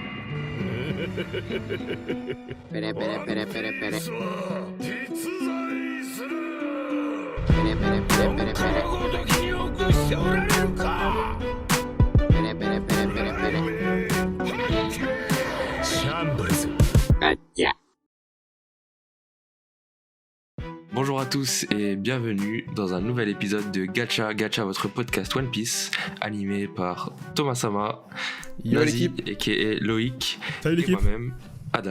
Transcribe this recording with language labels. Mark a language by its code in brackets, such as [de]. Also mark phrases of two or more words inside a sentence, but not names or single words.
[ja] Pere, pere, pere, pere, pere. さあ実在する Pere, pere, pere, pere, pere. ごときに臆しておられるか Pere, pere, pere, pere, pere. シャンブルズ [fr] Gacha. Bonjour à tous et bienvenue dans un nouvel épisode de Gacha Gacha, votre podcast One Piece, animé par Thomas Sama, Yo Nazi, l'équipe. a.k.a. Loïc, Salut et l'équipe. moi-même, Adam.